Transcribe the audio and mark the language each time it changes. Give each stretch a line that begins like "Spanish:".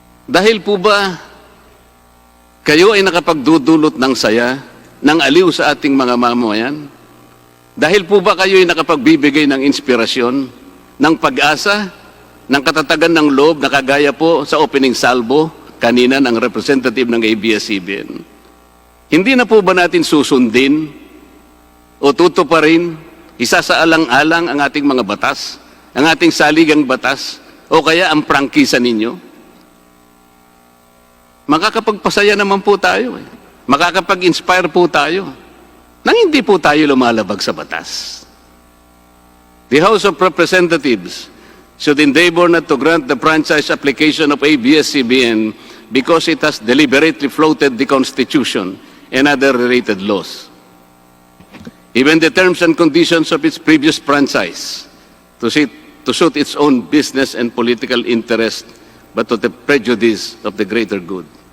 Filipino: Dahil po ba kayo ay nakapagdudulot ng saya, ng aliw sa ating mga mamamayan? Dahil po ba kayo ay nakapagbibigay ng inspirasyon, ng pag-asa, ng katatagan ng loob na kagaya po sa opening salvo kanina ng representative ng ABS-CBN. Hindi na po ba natin susundin o tutuparin, isasaalang-alang ang ating mga batas, ang ating saligang batas, o kaya ang prangkisa ninyo? Makakapagpasaya naman po tayo. Makakapag-inspire po tayo nang hindi po tayo lumalabag sa batas.
English: The House of Representatives should endeavor not to grant the franchise application of ABS-CBN because it has deliberately floated the Constitution and other related laws. Even the terms and conditions of its previous franchise to suit its own business and political interest, but to the prejudice of the greater good.